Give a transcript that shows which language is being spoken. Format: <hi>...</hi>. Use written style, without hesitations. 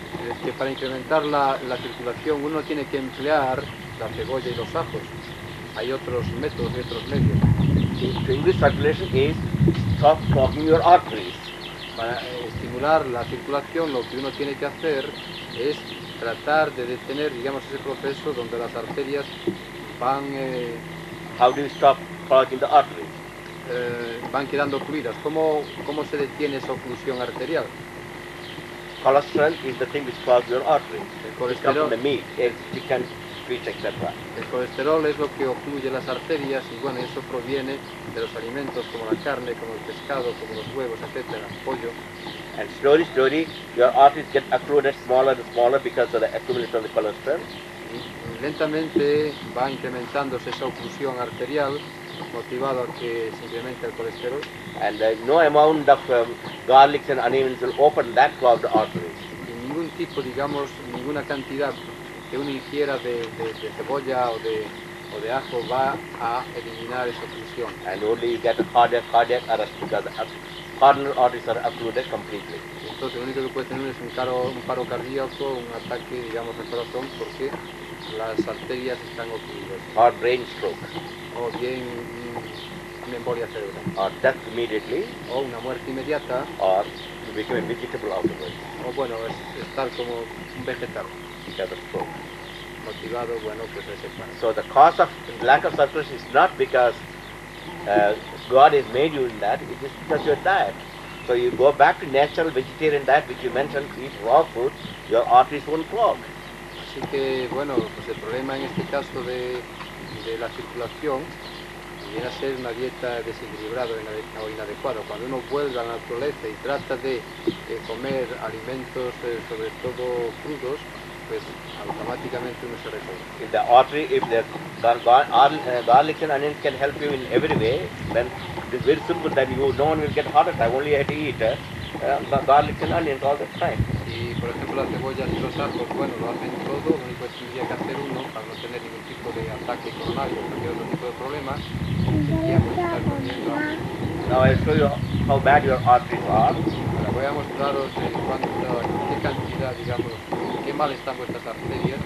<es>Es que para incrementar la circulación uno tiene que emplear la cebolla y los ajos. Hay otros métodos y otros medios.</es> <en>To increase circulation is stop clogging your arteries.</en> <es>Para estimular la circulación, lo que uno tiene que hacer es tratar de detener, digamos, ese proceso donde las arterias van</es> <en>How do you stop clogging the arteries?</en> <es>Van quedando ocluidas. ¿Cómo se detiene esa oclusión arterial?</es> <en>Cholesterol is the thing which clogs your arteries.</en> <es>El</es> <en>It comes</en> <es>colesterol,</es> <en>from the meat, eggs, chicken, fish, etc.</en> <es>el colesterol es lo que ocluye las arterias y bueno, eso proviene de los alimentos como la carne, como el pescado, como los huevos, etcétera, pollo.</es> <en>And slowly, slowly, your arteries get occluded smaller and smaller because of the accumulation of the cholesterol.</en> <es>Y lentamente va incrementándose esa oclusión arterial motivado a que se incremente el colesterol.</es> <en>And no amount of garlics and onions will open that clogged arteries.</en> <es>Y ningún tipo, digamos, ninguna cantidad que uno ingiera de cebolla o de ajo va a eliminar esa oclusión.</es> <en>And only you get a cardiac arrest because the coronary arteries are occluded completely.</en> <es>Entonces lo único que puede tener es un paro cardíaco, un ataque, digamos, al corazón, porque las arterias están ocluidas.</es> <en>Or brain stroke.</en> <es>O bien una embolia cerebral.</es> <en>Or death immediately.</en> <es>O una muerte inmediata.</es> <en>Or you become a vegetable afterwards.</en> <es>O bueno, es estar como un vegetal.</es> <en>Because of stroke.</en> <es>Motivado, bueno, pues ese paro.</es> <en>So the cause of lack of circulation is not because God has made you in that, it is because your diet. So you go back to natural vegetarian diet, which you mentioned, eat raw food, your arteries won't clog.</en> <es>Así que, bueno, pues el problema en este caso de la circulación viene a ser una dieta desequilibrada o inadecuada. Cuando uno vuelve a la naturaleza y trata de comer alimentos sobre todo crudos, pues automáticamente uno se recupera.</es> <en>If the artery, if the garlic and onions can help you in every way, then it's very simple that no one will get heart attack. Only you have to eat garlic and onions all the time.</en> <es>Y por ejemplo las cebollas y los ajos, bueno, lo hacen todo, lo único que tendría que hacer uno para no tener ningún tipo de ataque coronario o cualquier otro tipo de problema, sería pues estar comiendo ajo.</es> <en>Now I'll show you how bad your arteries are.</en> <es>Ahora voy a mostraros qué cantidad, digamos, qué mal están vuestras arterias.</es>